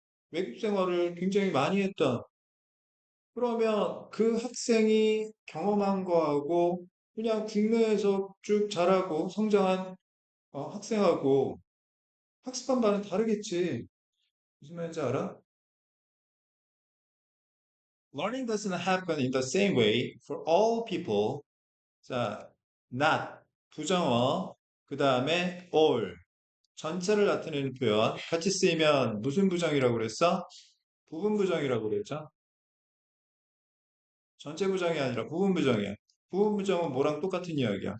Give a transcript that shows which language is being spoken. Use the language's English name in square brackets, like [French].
[Korean] 외국 생활을 굉장히 많이 했다. 그러면 그 학생이 경험한 거하고 그냥 국내에서 쭉 자라고 성장한 학생하고 학습한 바는 다르겠지. 무슨 말인지 알아? [English] Learning doesn't happen in the same way for all people. [Korean] 자, not, 부정어, 그 다음에 all, 전체를 나타내는 표현. 같이 쓰이면 무슨 부정이라고 그랬어? 부분 부정이라고 그랬죠? 전체 부정이 아니라 부분 부정이야. 부분 부정은 뭐랑 똑같은 이야기야?